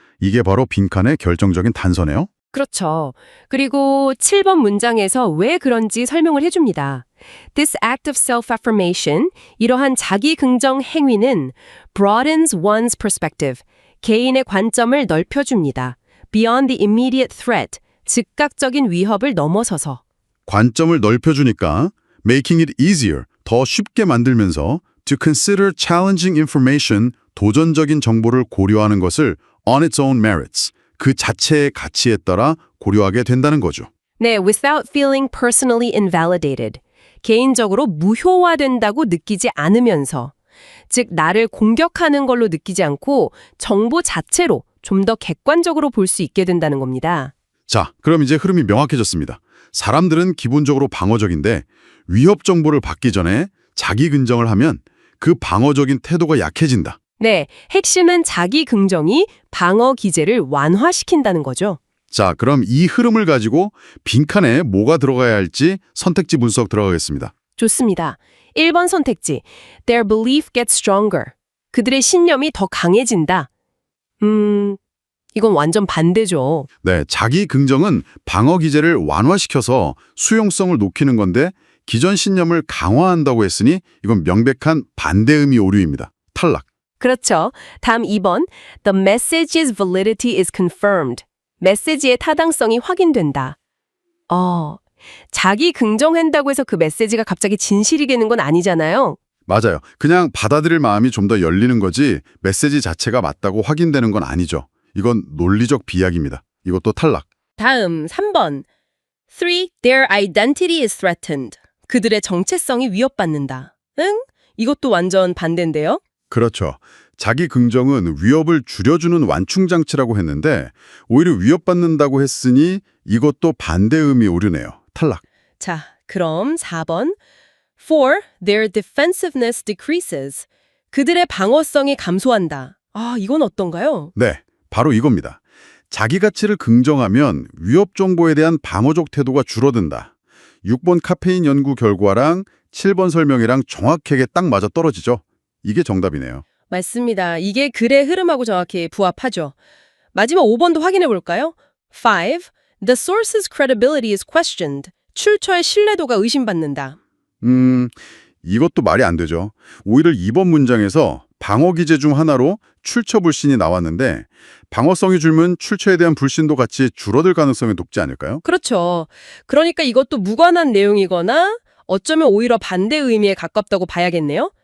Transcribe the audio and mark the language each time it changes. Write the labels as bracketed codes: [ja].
[ko] 이게 바로 빈칸의 결정적인 단서네요. 그렇죠. 그리고 7번 문장에서 왜 그런지 설명을 해줍니다. [en] This act of self-affirmation, [ko] 이러한 자기 긍정 행위는 [en] broadens one's perspective, [ko] 개인의 관점을 넓혀줍니다. [en] Beyond the immediate threat, [ko] 즉각적인 위협을 넘어서서. 관점을 넓혀주니까 [en] making it easier, [ko] 더 쉽게 만들면서 [en] to consider challenging information, [ko] 도전적인 정보를 고려하는 것을 [en] on its own merits, [ko] 그 자체의 가치에 따라 고려하게 된다는 거죠. [en] 네, without feeling personally invalidated. [ko] 개인적으로 무효화된다고 느끼지 않으면서, 즉 나를 공격하는 걸로 느끼지 않고 정보 자체로 좀 더 객관적으로 볼 수 있게 된다는 겁니다. 자, 그럼 이제 흐름이 명확해졌습니다. 사람들은 기본적으로 방어적인데 위협 정보를 받기 전에 자기 긍정을 하면 그 방어적인 태도가 약해진다. 네, 핵심은 자기 긍정이 방어 기제를 완화시킨다는 거죠. 자, 그럼 이 흐름을 가지고 빈칸에 뭐가 들어가야 할지 선택지 분석 들어가겠습니다. 좋습니다. 1번 선택지. [en] Their belief gets stronger. [ko] 그들의 신념이 더 강해진다. 이건 완전 반대죠. 네, 자기 긍정은 방어 기제를 완화시켜서 수용성을 높이는 건데 기존 신념을 강화한다고 했으니 이건 명백한 반대 의미 오류입니다. 탈락. 그렇죠. 다음 2번. [en] The message's validity is confirmed. [ko] 메시지의 타당성이 확인된다. 자기 긍정한다고 해서 그 메시지가 갑자기 진실이 되는 건 아니잖아요. 맞아요. 그냥 받아들일 마음이 좀 더 열리는 거지 메시지 자체가 맞다고 확인되는 건 아니죠. 이건 논리적 비약입니다. 이것도 탈락. 다음 3번. 3. [en] Their identity is threatened. [ko] 그들의 정체성이 위협받는다. 응? 이것도 완전 반대인데요? 그렇죠. 자기 긍정은 위협을 줄여주는 완충장치라고 했는데 오히려 위협받는다고 했으니 이것도 반대 의미 오류네요. 탈락. 자, 그럼 4번. 4. [en] Their defensiveness decreases. [ko] 그들의 방어성이 감소한다. 이건 어떤가요? 네, 바로 이겁니다. 자기 가치를 긍정하면 위협 정보에 대한 방어적 태도가 줄어든다. 6번 카페인 연구 결과랑 7번 설명이랑 정확하게 딱 맞아 떨어지죠. 이게 정답이네요. 맞습니다. 이게 글의 흐름하고 정확히 부합하죠. 마지막 5번도 확인해 볼까요? 5. [en] The source's credibility is questioned. [ko] 출처의 신뢰도가 의심받는다. 이것도 말이 안 되죠. 오히려 이번 문장에서 방어 기제 중 하나로 출처 불신이 나왔는데 방어성이 줄면 출처에 대한 불신도 같이 줄어들 가능성이 높지 않을까요? 그렇죠. 그러니까 이것도 무관한 내용이거나 어쩌면 오히려 반대 의미에 가깝다고 봐야겠네요.